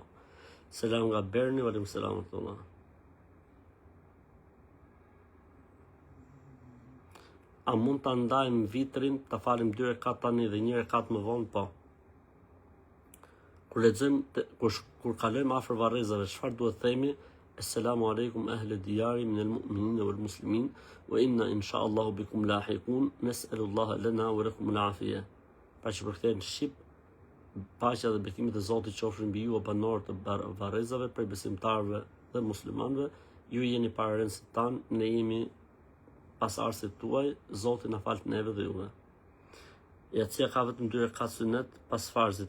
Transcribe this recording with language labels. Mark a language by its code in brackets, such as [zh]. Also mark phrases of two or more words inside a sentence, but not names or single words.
[sq] Selam nga Berni, [ar] عليكم السلام الله. [sq] A mund ta ndajmë vitrin, ta falim 2 rekat tani dhe 1 rekat më vonë, po. Kur lexojmë, kur kalojmë afër varrezave, çfarë duhet themi? [ar] السلام عليكم أهل الديار من المؤمنين والمسلمين وإنا إن شاء الله بكم لاحقون نسأل الله لنا ولكم العافية. [sq] Pa që përkthehen në shqip, paqja dhe bekimet e Zotit qofshin mbi ju o banorë të varrezave, prej besimtarëve dhe muslimanëve, ju jeni pararendësit tan, ne jemi pas arsit tuaj, Zoti na fal neve dhe juve. Jacia ka vetëm 2 rekat sunet pas farzit.